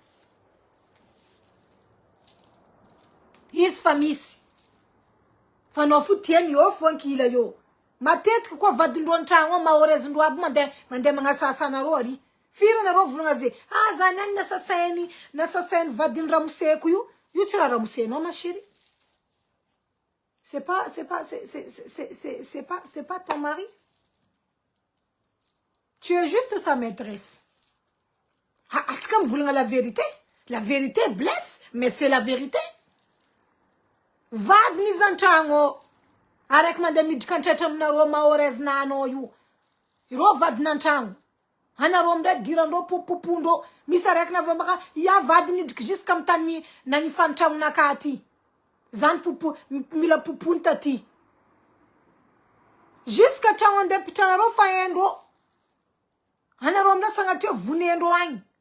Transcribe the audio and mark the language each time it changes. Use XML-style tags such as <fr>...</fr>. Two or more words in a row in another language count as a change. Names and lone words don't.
<mg>izy fa misy fa anao fo tiany io fo ankila io matetika koa vadindrô an-tragno ao mahorezindrô aby mandeha magnasasa anarô ary firy anarô volagna zay zany any nasasainy vadiny ramoseko io tsy raha ramosenao</mg> <fr>ma chérie c'est pas ton mari tu es juste sa maîtresse</fr> <mg>atsika mivolagna</mg> <fr>la vérité blesse mais c'est la vérité</fr> <mg>vadiny izy an-tragno araiky mandeha miditra antratra aminarô mahorezina anao io irô vadiny an-tragno anarô amindray dirandrô popopondrô misy araiky navy mbaka vadiny idriky jusqu'à amy tany nagnifany tragnonaka aty zany mila popony taty jusqu'à tragno andeha pitranarô fa haindrô anarô amindray sagnatria vonendrô agny</mg>